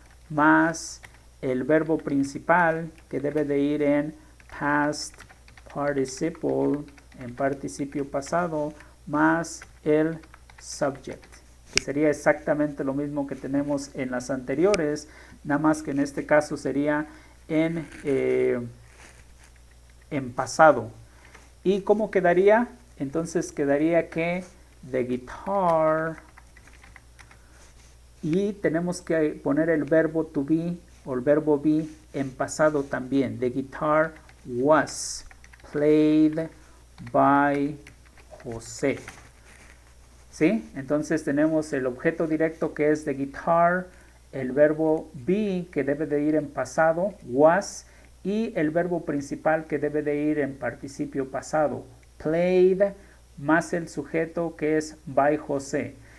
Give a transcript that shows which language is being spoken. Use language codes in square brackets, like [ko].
[es] más el verbo principal que debe de ir en past participle, en participio pasado, más el subject, que sería exactamente lo mismo que tenemos en las anteriores, nada más que en este caso sería en pasado. ¿Y cómo quedaría? Entonces quedaría que the guitar, y tenemos que poner el verbo to be o el verbo be en pasado también. [en] The guitar was played by José. [es] ¿Sí? Entonces tenemos el objeto directo que es the guitar, el verbo be que debe de ir en pasado, was, y el verbo principal que debe de ir en participio pasado, played, más el sujeto que es by José.